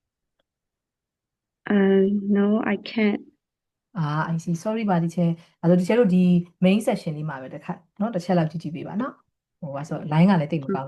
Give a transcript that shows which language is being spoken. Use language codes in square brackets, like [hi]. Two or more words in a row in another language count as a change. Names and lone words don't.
[en] no I can't I see sorry [my] ပါ teacher အဲ့တော့ teacher တို့ဒီ [en] main section [my] လေးမှာပဲတစ်ခါเนาะတစ်ချက်လောက်ကြည့်ကြည့်ပေးပါเนาะဟိုပါဆို line ကလည်းတိတ်မကောင်း